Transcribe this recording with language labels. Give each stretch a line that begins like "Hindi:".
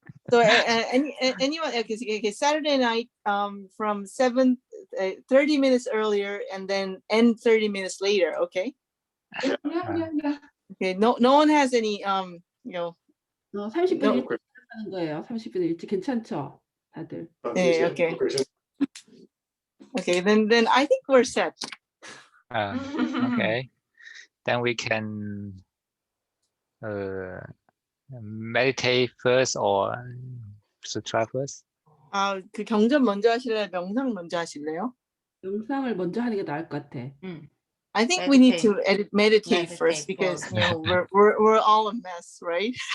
English: So anyone, okay, Saturday night from 30 minutes earlier and then end 30 minutes later, okay? Yeah. Okay, no one has any
Korean: 30분 일찍 시작하는 거예요. 30분 일찍 괜찮죠? 다들. 네, okay.
English: Okay, then I think we're set. Okay. Then we can meditate first or sutra first.
Korean: 그 경전 먼저 하실래요? 명상 먼저 하실래요? 명상을 먼저 하는 게 나을 것 같아.
English: I think we need to meditate first because we're all a mess, right?